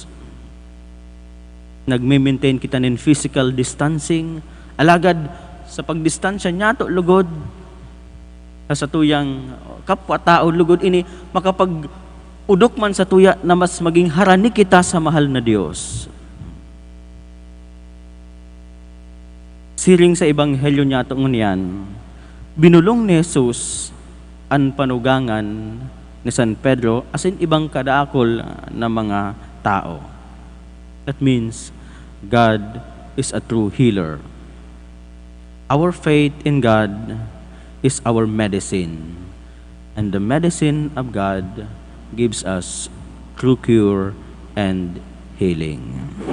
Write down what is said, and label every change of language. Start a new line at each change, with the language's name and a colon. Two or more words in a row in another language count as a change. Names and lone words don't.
Bikol: Nagme-maintain kita nin
English: physical distancing,
Bikol: alagad sa pagdistansya niya to lugod, sa tuyang kapwa-tao lugod ini, makapag-udok man sa tuya na mas maging harani kita sa mahal na Diyos. Siring sa Ebanghelyo niya itong niyan, binulong ni Jesus ang panugangan ni San Pedro asin ibang kadaakol na mga tao.
English: That means, God is a true healer. Our faith in God is our medicine. And the medicine of God gives us true cure and healing.